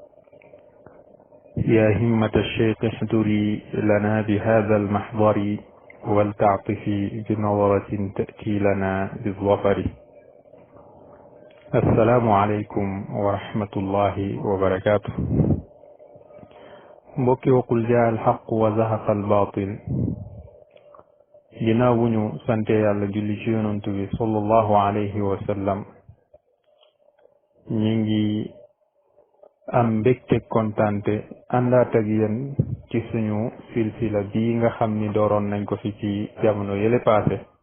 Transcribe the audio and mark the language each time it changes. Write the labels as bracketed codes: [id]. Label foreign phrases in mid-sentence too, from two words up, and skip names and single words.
[ar] يا همة الشيخ احضري لنا بهذا المحضر ولتعطفي بنظرة تأتي لنا بالظفر. السلام عليكم ورحمة الله وبركاته. mbokki وقل جاء الحق وزهق الباطل. [wo] ginnaaw bu ñu sante yàlla julli ci yonantu bi [ar] صلى الله عليه وسلم, [wo] ñi ngi am mbégte kontante àndaat ak yéen ci suñu silsila bii nga xam ni dooroon nañ ko fi ci jamono yële paase.